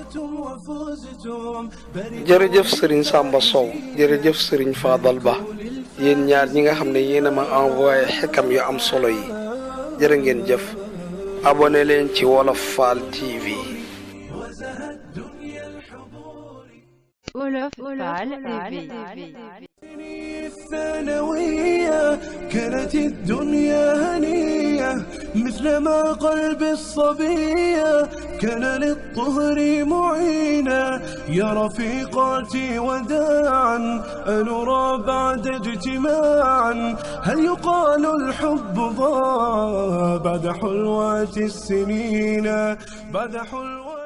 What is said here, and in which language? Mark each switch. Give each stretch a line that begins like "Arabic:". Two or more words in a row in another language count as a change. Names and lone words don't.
Wolof: jërëjëf Serigne Samba Sow jërëjëf Serigne Fadal Ba yéen ñaar ñi nga xam ne yéen a ma envoyé xekam yu am solo yi jërë ngeen jëf abonné leen ci Wolof Fall TV Wolof Fall TV
Arabic: الثانوية كانت الدنيا هنية مثلما قلب الصبية كان للطهر معينا يا رفيقاتي وداعا أنرى بعد اجتماعا هل يقال الحب ضاع بعد حلوات السنين بعد حلوات